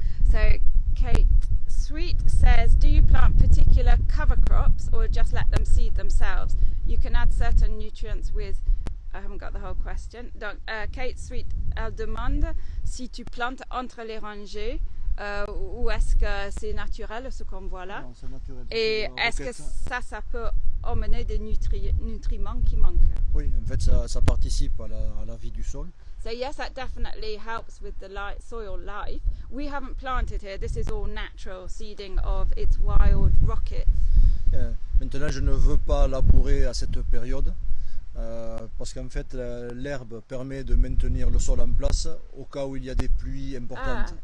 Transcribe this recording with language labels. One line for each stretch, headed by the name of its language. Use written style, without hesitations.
English: So Kate Sweet says, do you plant particular cover crops or just let them seed themselves? You can add certain nutrients with... I haven't got the whole question.
French: Donc, Kate Sweet, elle demande si tu plantes entre les rangées ou est-ce que c'est naturel ce qu'on voit là? Non, c'est naturel. Et est-ce que ça peut emmener des nutriments qui manquent? Oui, en fait, ça participe à la vie du sol.
English: So yes, that definitely helps with the soil life. We haven't planted here. This is all natural seeding of its wild rockets.
French: Maintenant, je ne veux pas labourer à cette période parce qu'en fait, l'herbe permet de maintenir le sol en place au cas où il y a des pluies importantes.